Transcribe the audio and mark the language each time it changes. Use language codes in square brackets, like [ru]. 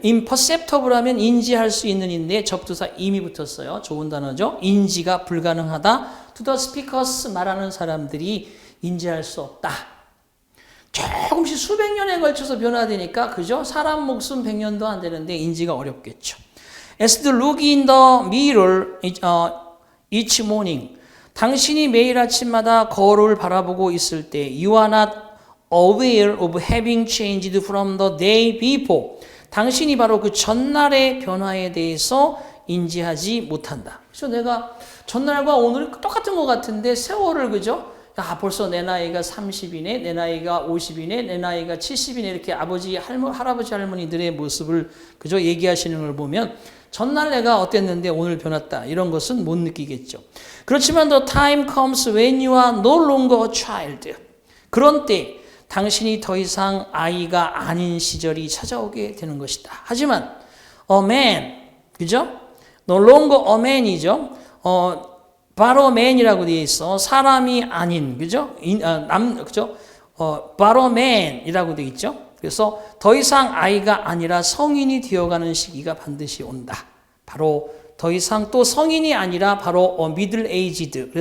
[ko] imperceptible 하면 인지할 수 있는 인데 접두사 im이 붙었어요. 좋은 단어죠. 인지가 불가능하다. [en] to the speakers, [ko] 말하는 사람들이 인지할 수 없다. 조금씩 수백 년에 걸쳐서 변화되니까 그죠? 사람 목숨 100년도 안 되는데 인지가 어렵겠죠. [en] As to look in the mirror each morning. [ko] 당신이 매일 아침마다 거울을 바라보고 있을 때 [en] You are not aware of having changed from the day before. [ko] 당신이 바로 그 전날의 변화에 대해서 인지하지 못한다. 그래서 내가 전날과 오늘 똑같은 것 같은데 세월을 그죠? 야, 벌써 내 나이가 30이네, 내 나이가 50이네, 내 나이가 70이네 이렇게 아버지, 할아버지, 할머니들의 모습을 그저 얘기하시는 걸 보면 전날 내가 어땠는데 오늘 변했다 이런 것은 못 느끼겠죠. 그렇지만 [en] the time comes when you are no longer a child. [ko] 그런 때 당신이 더 이상 아이가 아닌 시절이 찾아오게 되는 것이다. 하지만 a man, 그죠? [en] no longer a man이죠. [ko] 바로 man이라고 되어 있어. 사람이 아닌, 그죠? 그죠? 바로 man이라고 되어 있죠. 그래서 더 이상 아이가 아니라 성인이 되어가는 시기가 반드시 온다. 바로 더 이상 또 성인이 아니라 바로 middle aged.